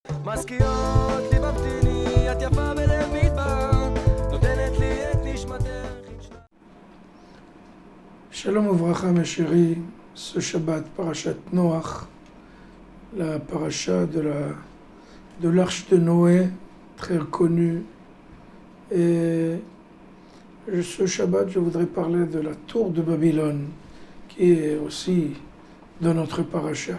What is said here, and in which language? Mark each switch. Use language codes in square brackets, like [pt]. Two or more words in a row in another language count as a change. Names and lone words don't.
[he] מזכירות לי מבטיני, את יפה בלב מדבר, נותנת לי את נשמתך. שלום וברכה, [fr] mes chéris, ce Shabbat, [he] פרשת נח, [fr] la paracha de l'arche de Noé, très reconnue. Et ce Shabbat, je voudrais parler de la tour de Babylone, qui est aussi dans notre paracha.